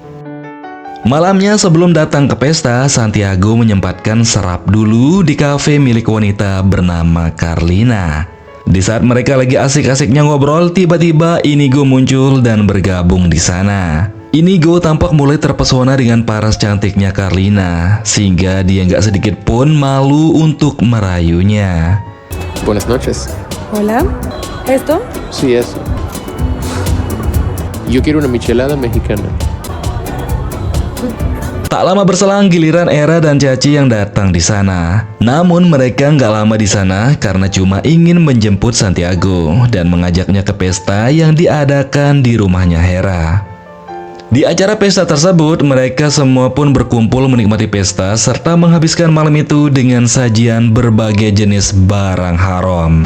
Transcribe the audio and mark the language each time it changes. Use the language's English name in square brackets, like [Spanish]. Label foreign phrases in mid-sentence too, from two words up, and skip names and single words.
[Indonesian] Malamnya sebelum datang ke pesta, Santiago menyempatkan serap dulu di kafe milik wanita bernama Carlina. Di saat mereka lagi asik-asiknya ngobrol, tiba-tiba Inigo muncul dan bergabung di sana. Inigo tampak mulai terpesona dengan paras cantiknya Carlina, sehingga dia nggak sedikit pun malu untuk merayunya. [Spanish] Buenas noches. Hola. ¿Esto? Sí, eso. Yo quiero una michelada mexicana. [Indonesian] Tak lama berselang giliran Era dan Caci yang datang di sana. Namun mereka nggak lama di sana karena cuma ingin menjemput Santiago dan mengajaknya ke pesta yang diadakan di rumahnya Hera. Di acara pesta tersebut, mereka semua pun berkumpul menikmati pesta serta menghabiskan malam itu dengan sajian berbagai jenis barang haram.